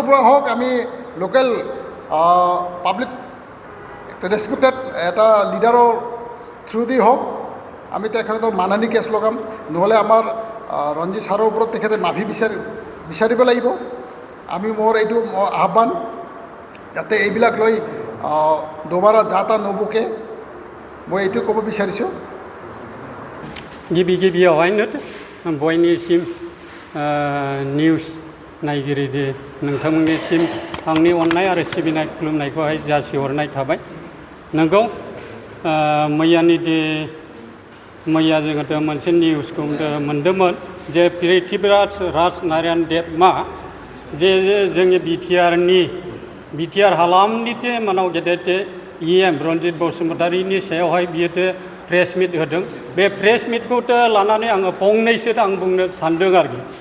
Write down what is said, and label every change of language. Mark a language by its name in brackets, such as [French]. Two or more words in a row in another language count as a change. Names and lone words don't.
[Assamese] পৰা হওক আমি [English] local public respected [Assamese] এটা লিডাৰৰ [English] through the [Assamese] হওক আমি তেখেতক মানহানি কেছ লগাম নহ'লে আমাৰ ৰঞ্জিত ছাৰৰ ওপৰত তেখেতে মাফি বিচাৰিব লাগিব আমি মোৰ এইটো আহ্বান যাতে এইবিলাক লৈ দুবাৰা যা তা নবুকে মই এইটো ক'ব বিচাৰিছোঁ [Bodo] गिबियावहायनो बयनिसिम निउस नायगिरि नोंथांमोननिसिम आंनि अननाय आरो सिबिनाय खुलुमनायखौहाय जासिहरनाय थाबाय नंगौ मैया जोङो मोनसे निउसखौ मोन्दोंमोन जे पृथ्वीराज नारायण देबआ जे जोंनि BTR हालामनि मानाव गेदेर EM रन्जित बसुमतारीनि सायावहाय बियो [English] press meet [Bodo] होदों बे [English] press meetखौ [Bodo] लानानै आङो फंनैसो आं बुंनो सानदों आरोखि